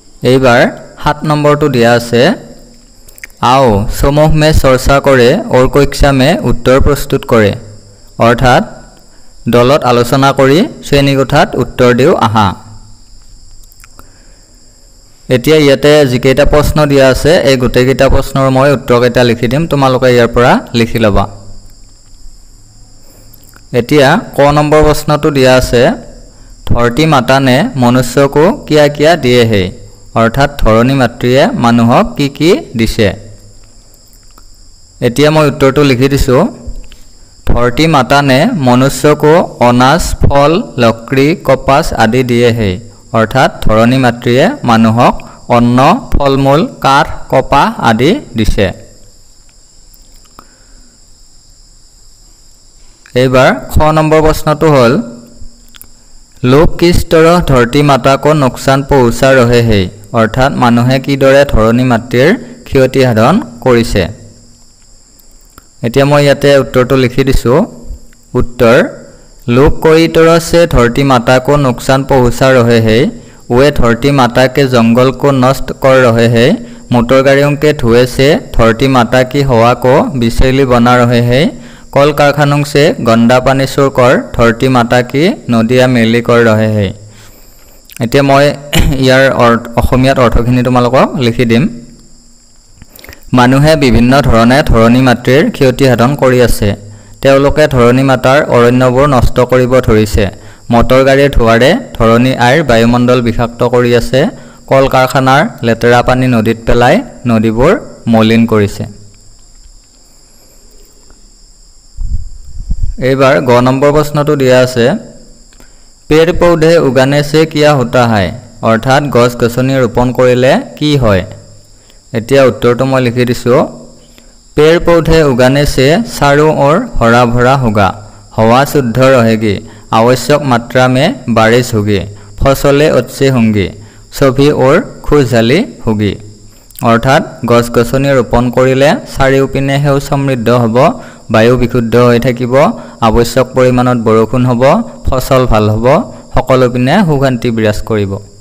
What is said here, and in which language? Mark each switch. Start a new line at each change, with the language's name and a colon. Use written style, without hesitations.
Assamese: এইবাৰ 7 নম্বৰটো দিয়া আছে,
Hindi: आओ समूह में चर्चा करे और कक्षा में उत्तर प्रस्तुत करे,
Assamese: अर्थात दলত आलोचना কৰি শ্ৰেণীকোঠাত উত্তৰ দিও আহা। এতিয়া ইয়াতে যিকেইটা প্ৰশ্ন দিয়া আছে এই গোটেইকেইটা প্ৰশ্নৰ মই উত্তৰকেইটা লিখি দিম, তোমালোকে ইয়াৰ পৰা লিখি ল'বা। এতিয়া ক নম্বৰ প্ৰশ্নটো দিয়া আছে,
Hindi: धरती माता ने मनुष्य को क्या क्या दिए है,
Assamese: अर्थात धरणी मातृয়ে মানুহক কি কি দিছে। এতিয়া মই উত্তৰটো লিখি দিছোঁ।
Hindi: धरती माता ने मनुष्य को अनाज फल लकड़ी कपास आदि दिए है, अर्थात
Assamese: धरणी मातृয়ে মানুহক অন্ন ফল মূল কাঠ কপাহ আদি দিছে। এইবাৰ খ নম্বৰ প্ৰশ্নটো হ'ল,
Hindi: लोग किस तरह धरती माता को नुकसान पहुँचा रहे हैं,
Assamese: अर्थात মানুহে কিদৰে ধৰণী মাতৃৰ ক্ষতি সাধন কৰিছে। এতিয়া মই ইয়াতে উত্তৰটো লিখি দিছোঁ।
Hindi: उत्तर लोग कई तरह से धरती माता को नुकसान पहुँचा रहे हैं, वे धरती माता के जंगल को नष्ट कर रहे हैं, मोटर गाड़ियों के धुएं से धरती माता की हवा को विषैली बना रहे हैं, कल कारखानों से गंदा पानी छोड़कर धरती माता की नदियाँ मैली कर रहे हैं।
Assamese: এতিয়া মই ইয়াৰ অসমীয়াত অৰ্থখিনি তোমালোকক লিখি দিম। মানুহে বিভিন্ন ধৰণে ধৰণী মাতৃৰ ক্ষতি সাধন কৰি আছে। তেওঁলোকে ধৰণী মাতাৰ অৰণ্যবোৰ নষ্ট কৰিব ধৰিছে। মটৰ গাড়ীৰ ধোঁৱাৰে ধৰণী আইৰ বায়ুমণ্ডল বিষাক্ত কৰি আছে। কল কাৰখানাৰ লেতেৰা পানী নদীত পেলাই নদীবোৰ মলিন কৰিছে। এইবাৰ গ নম্বৰ প্ৰশ্নটো দিয়া আছে
Hindi: पेड़ पौधे उगाने से क्या होता है
Assamese: अर्थात गছ গছনি ৰোপণ কৰিলে কি হয়। এতিয়া উত্তৰটো মই লিখি দিছো
Hindi: पेड़ पौधे उगाने से चारों ओर हरा भरा होगा, हवा शुद्ध रहेगी, आवश्यक मात्रा में बारिश होगी, फसलें अच्छी होंगी, सभी ओर खुशहाली होगी।
Assamese: अर्थात गছ গছনি ৰোপণ কৰিলে চাৰিওপিনে সেউজ সমৃদ্ধ হ'ব, বায়ু বিশুদ্ধ হৈ থাকিব, আৱশ্যক পৰিমাণত বৰষুণ হ'ব, ফসল ভাল হ'ব, সকলো পিনে সুশান্তি বিৰাজ কৰিব।